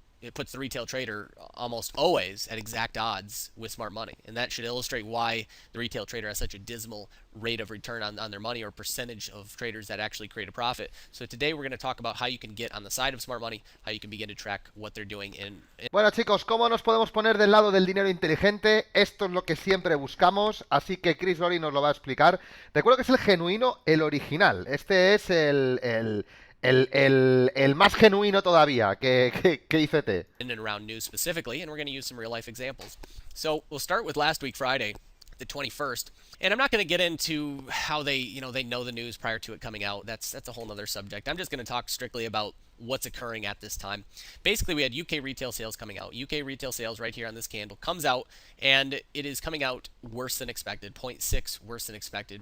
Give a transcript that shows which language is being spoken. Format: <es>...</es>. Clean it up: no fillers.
<en>it puts the retail trader almost always at exact odds with smart money. And that should illustrate why the retail trader has such a dismal rate of return on their money, or percentage of traders that actually create a profit. So today we're going to talk about how you can get on the side of smart money, how you can begin to track what they're doing</en> <es>Bueno, chicos, ¿cómo nos podemos poner del lado del dinero inteligente? Esto es lo que siempre buscamos, así que Chris Lori nos lo va a explicar. Recuerdo que es el genuino, el original. Este es el más genuino todavía que ICT.</es> <en>in and around news specifically, and we're going to use some real life examples. So we'll start with last week, Friday, the 21st. And I'm not going to get into how they know the news prior to it coming out. That's a whole nother subject. I'm just going to talk strictly about what's occurring at this time. Basically, we had UK retail sales coming out. UK retail sales right here on this candle comes out, and it is coming out worse than expected, 0.6 worse than expected.</en>